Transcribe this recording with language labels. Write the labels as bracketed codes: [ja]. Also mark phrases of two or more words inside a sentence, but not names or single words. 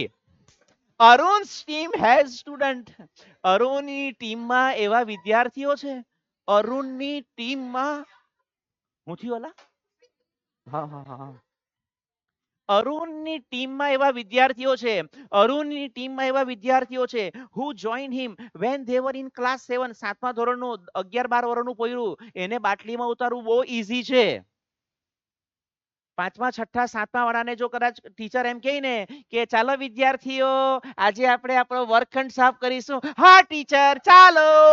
[en] અરુણ's team has student. [gu] અરુણની ટીમમાં એવા વિદ્યાર્થીઓ છે, અરુણની ટીમમાં હું થયું અલા? હા હા હા, અરુણની ટીમમાં એવા વિદ્યાર્થીઓ છે, અરુણની ટીમમાં એવા વિદ્યાર્થીઓ છે [en] who joined him when they were in class 7. [gu] 7મા ધોરણનું 11-12 વર્ષનું પોયરું, એને બાટલીમાં ઉતારવું બહુ ઈઝી છે. 5મા 6ઠા 7મા વાળાને જો કદાચ ટીચર એમ કહે ને કે ચાલો વિદ્યાર્થીઓ આજે આપણે આપણો વર્ગખંડ સાફ કરીશું, હા ટીચર ચાલો.